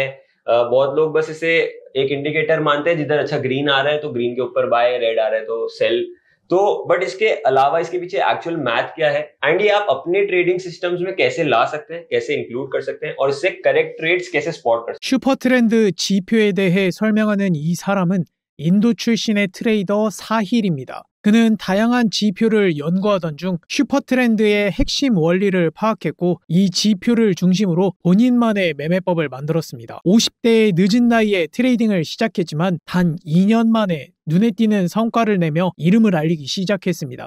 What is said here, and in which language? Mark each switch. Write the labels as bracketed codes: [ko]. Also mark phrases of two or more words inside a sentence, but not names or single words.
[hi] बहुत लोग बस इसे एक इंडिकेटर मानते हैं, जिधर अच्छा ग्रीन आ रहा है तो ग्रीन के ऊपर बाय, रेड आ रहा है तो सेल। तो बट इसके अलावा इसके पीछे [en] actual math [hi] क्या है, एंड ये आप अपने [en] trading systems [hi] में कैसे ला सकते हैं, कैसे इंक्लूड कर सकते हैं, और इससे [en] correct trades [hi] कैसे स्पॉट कर सकते हैं। [ko] 슈퍼트렌드 지표에 대해 설명하는 이 사람은 인도 출신의 트레이더 사힐입니다. 그는 다양한 지표를 연구하던 중 슈퍼트렌드의 핵심 원리를 파악했고 이 지표를 중심으로 본인만의 매매법을 만들었습니다. 50대의 늦은 나이에 트레이딩을 시작했지만 단 2년 만에 눈에 띄는 성과를 내며 이름을 알리기 시작했습니다.